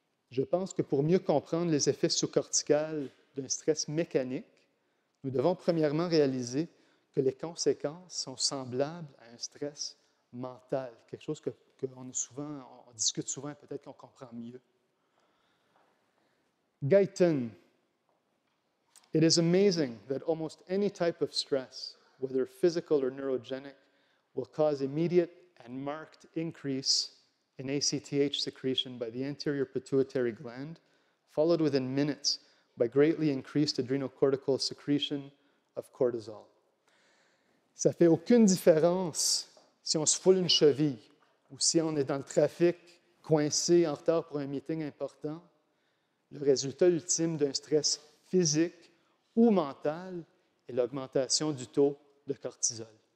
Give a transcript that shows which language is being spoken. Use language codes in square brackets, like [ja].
[fr] Je pense que pour mieux comprendre les effets sous-corticales d'un stress mécanique, nous devons premièrement réaliser que les conséquences sont semblables à un stress mental, quelque chose on discute souvent, peut-être qu'on comprend mieux. [en] Guyton, it is amazing that almost any type of stress, whether physical or neurogenic, will cause immediate and marked increase in ACTH secretion by the anterior pituitary gland, followed within minutes by greatly increased adrenocortical secretion of cortisol. [fr] Ça ne fait aucune différence si on se foule une cheville ou si on est dans le trafic, coincé, en retard pour un meeting important. Le résultat ultime d'un stress physique ou mental est l'augmentation du taux de cortisol.